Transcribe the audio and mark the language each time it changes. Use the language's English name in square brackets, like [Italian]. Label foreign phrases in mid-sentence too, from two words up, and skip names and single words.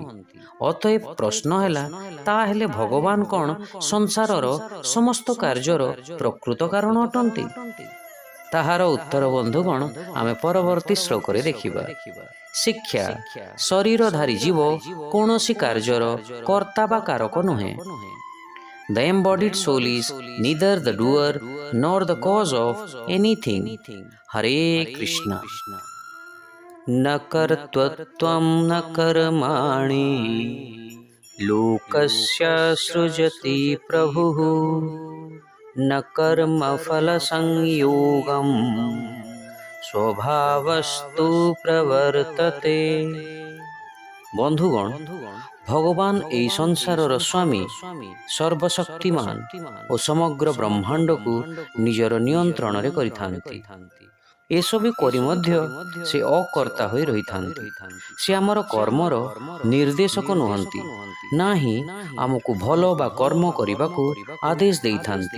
[Odia] ଅତଏବ ପ୍ରଶ୍ନ ହେଲା, ତାହେଲେ ଭଗବାନ କ'ଣ ସଂସାରର ସମସ୍ତ କାର୍ଯ୍ୟର ପ୍ରକୃତ କାରଣ ଅଟନ୍ତି? ତାହାର ଉତ୍ତର ବନ୍ଧୁଗଣ ଆମେ ପରବର୍ତ୍ତୀ ଶ୍ଲୋକରେ ଦେଖିବା। ଶିକ୍ଷା, ଶରୀରଧାରୀ ଜୀବ କୌଣସି କାର୍ଯ୍ୟର କର୍ତ୍ତା ବା କାରକ ନୁହେଁ। [English] The embodied soul is neither the doer nor the cause of anything. [Sanskrit] Hare Krishna. न कर्तृत्वं न कर्माणि लोकस्य सृजति प्रभुः न कर्मफलसंयोगं स्वभावस्तु प्रवर्तते। [Odia] ବନ୍ଧୁଗଣ, ଭଗବାନ ଏହି ସଂସାରର ସ୍ୱାମୀ, ସର୍ବଶକ୍ତିମାନ ଓ ସମଗ୍ର ବ୍ରହ୍ମାଣ୍ଡକୁ ନିଜର ନିୟନ୍ତ୍ରଣରେ କରିଥାନ୍ତି। ଏସବୁ କରି ମଧ୍ୟ ସେ ଅକର୍ତ୍ତା ହୋଇ ରହିଥାନ୍ତି। ସେ ଆମର କର୍ମର ନିର୍ଦ୍ଦେଶକ ନୁହନ୍ତି, ନାହିଁ ଆମକୁ ଭଲ ବା କର୍ମ କରିବାକୁ ଆଦେଶ ଦେଇଥାନ୍ତି।